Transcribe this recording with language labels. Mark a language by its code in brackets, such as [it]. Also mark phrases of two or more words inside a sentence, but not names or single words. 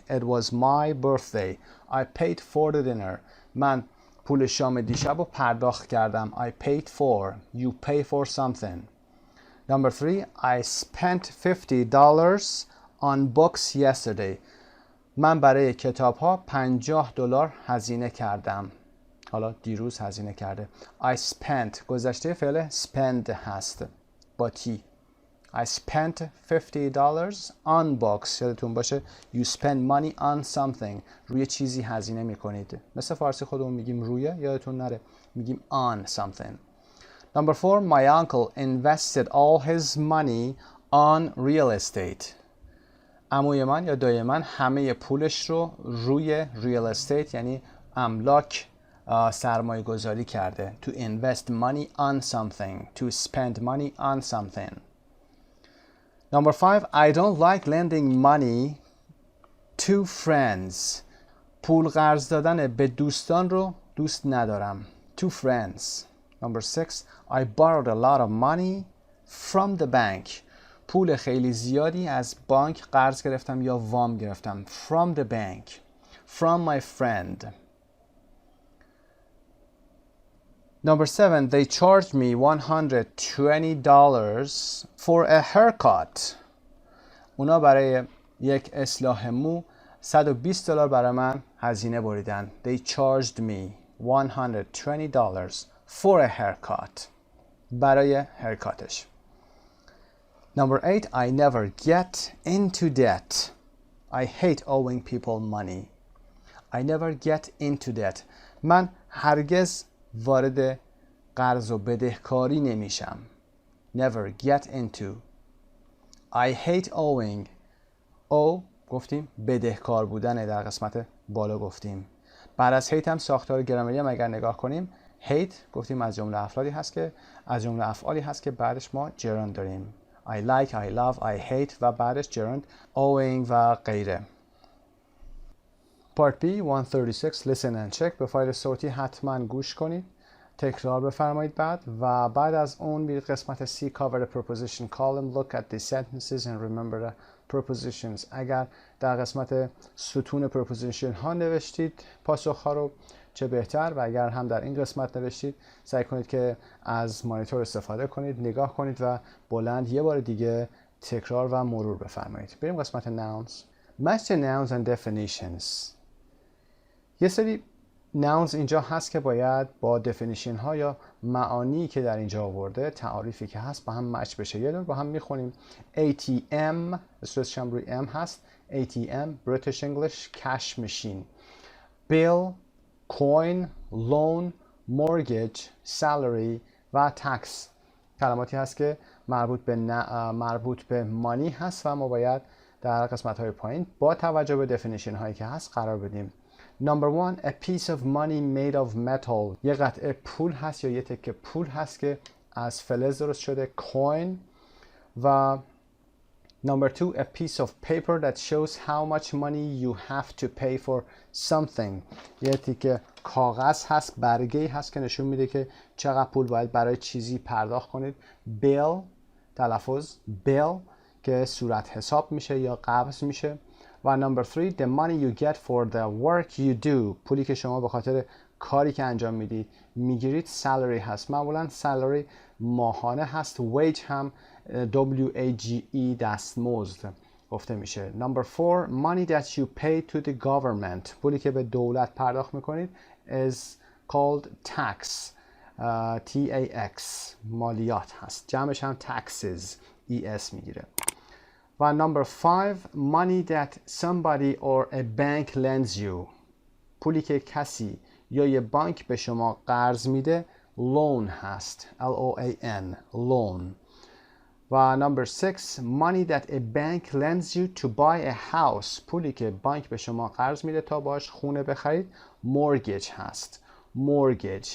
[en] It was my birthday. I paid for the dinner. [fa] من پول شام دیشب رو پرداخت کردم. [en] I paid for. You pay for something. Number 3, I spent $50 on books yesterday. [fa] من برای کتاب ها $50 هزینه کردم. حالا دیروز هزینه کرده. [en] I spent [fa] گذشته فعل spend هست با تی. [en] I spent $50 on books. [fa] یادتون باشه [en] you spend money on something. [fa] روی چیزی هزینه میکنید. مثل فارسی خودمون میگیم روی، یادتون نره میگیم [en] on something. Number 4, my uncle invested all his money on real estate. [fa] عموی من یا دایی من همه پولش رو روی [en] real estate [fa] یعنی املاک سرمایه گذاری کرده. [en] To invest money on something. To spend money on something. Number 5, I don't like lending money to friends. [fa] پول قرض دادن به دوستان رو دوست ندارم. [en] To friends. Number 6, I borrowed a lot of money from the bank. [fa] پول خیلی زیادی از بانک قرض گرفتم یا وام گرفتم. [en] From the bank. From my friend. Number 7, they charged me $120 for a haircut. [fa] اونا برای یک اصلاح مو $120 برای من هزینه بریدن. [en] They charged me $120 for a haircut. [fa] برای haircutش. [en] Number 8, I never get into debt. I hate owing people money. I never get into debt. [fa] من هرگز وارد قرض و بدهکاری نمیشم. [en] Never get into. I hate owing. [fa] او گفتیم بدهکار بودنه، در قسمت بالا گفتیم. بعد از hate هم ساختار گرامری هم اگر نگاه کنیم hate گفتیم از جمله افعالی هست که بعدش ما gerund داریم. [en] I like, I love, I hate [fa] و بعدش [en] gerund owing [fa] و غیره. [en] Part B 136 listen and check. [fa] به فایل صوتی حتما گوش کنید، تکرار بفرمایید و بعد از اون برید قسمت [en] C cover the preposition column, look at the sentences and remember the prepositions. [fa] اگر در قسمت ستون preposition ها نوشتید پاسخ ها رو چه بهتر، و اگر هم در این قسمت نوشتید سعی کنید که از مانیتور استفاده کنید، نگاه کنید و بلند یه بار دیگه تکرار و مرور بفرمایید. بریم قسمت nouns. [en] Match the nouns and definitions. [fa] یه سری nouns اینجا هست که باید با definition ها یا معانی که در اینجا آورده، تعاریفی که هست با هم مچ بشه. یه دور با هم میخونیم. ATM استرسش هم روی M هست. [en] ATM British English cash machine. Bill, coin, loan, mortgage, salary [fa] و tax کلماتی هست که مربوط به مانی هست و ما باید در قسمت های پایین با توجه به definition هایی که هست قرار بدیم. [en] Number 1, a piece of money made of metal. [fa] یه قطعه پول هست یا یه تکه پول هست که از فلز درست شده، coin. [en] و Number 2, a piece of paper that shows how much money you have to pay for something. [fa] یه تیکه کاغذ هست، برگه‌ای هست که نشون میده که چقدر پول باید برای چیزی پرداخت کنید. bill تلفظ bill که صورت حساب میشه یا قبض میشه. [en] و number 3, the money you get for the work you do. [fa] پولی که شما به خاطر کاری که انجام میدید میگیرید salary هست. معمولا salary ماهانه هست. wage هم WAGE دستمزد گفته میشه. [en] Number 4 money that you pay to the government، [fa] پولی که به دولت پرداخت میکنید [en] is called tax. [fa] TAX مالیات هست، جمعش هم [en] taxes ES [fa] میگیره. [en] و number 5 money that somebody or a bank lends you، [fa] پولی که کسی یا یه بانک به شما قرض میده loan هست [en] LOAN loan. و number 6 money that a bank lends you to buy a house، [fa] پولی که بانک به شما قرض میده تا باش خونه بخرید mortgage هست mortgage.